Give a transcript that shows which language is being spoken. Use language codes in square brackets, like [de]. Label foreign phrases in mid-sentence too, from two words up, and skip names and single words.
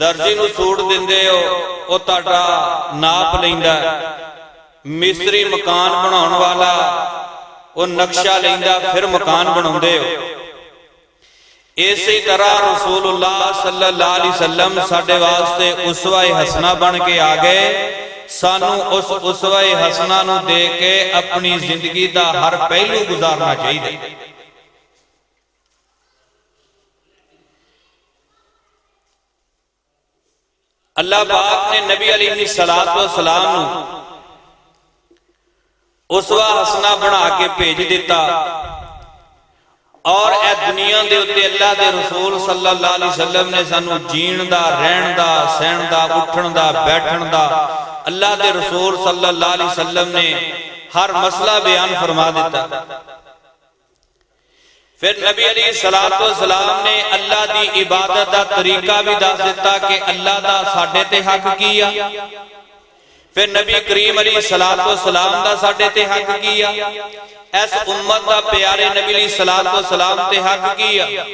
[pa] درزی نوں سوٹ دیندے ہو او تہاڈا ناپ لیندا، مستری مکان بناؤن والا او نقشہ لیندا، فیر مکان بناؤندے ہو. اسی طرح [ar] رسول الله صلى الله عليه وسلم [pa] ساڈے واسطے [ar] أسوة حسنة [pa] بن کے آ گئے. سانوں اس [ar] أسوة حسنة [pa] نوں دیکھ کے اپنی زندگی دا ہر پہلو گزارنا چاہیے. اللہ پاک نے نبی [ar] عليه الصلاة والسلام [pa] नूं [ar] أسوة حسنة [pa] بنا کے بھیج دتا تے اے دنیا دے اتے اللہ دے رسول [ar] صلى الله عليه وسلم [pa] نے سانوں جین دا، رہن دا، سہن دا، اٹھن دا، بیٹھن دا اللہ دے رسول [ar] صلى الله عليه وسلم [pa] نے ہر مسئلہ بیان فرما دتا. فیر نبی [ar] عليه الصلاة والسلام [pa] نے اللہ دی عبادت دا طریقہ بھی دس دتا کہ اللہ دا ساڈے تے حق کی آ. فیر نبی کریم [ar] عليه الصلاة والسلام [pa] دا ساڈے تے حق کی آ، اس امت دا پیارے نبی [ar] عليه الصلاة والسلام [pa] تے حق کی آ.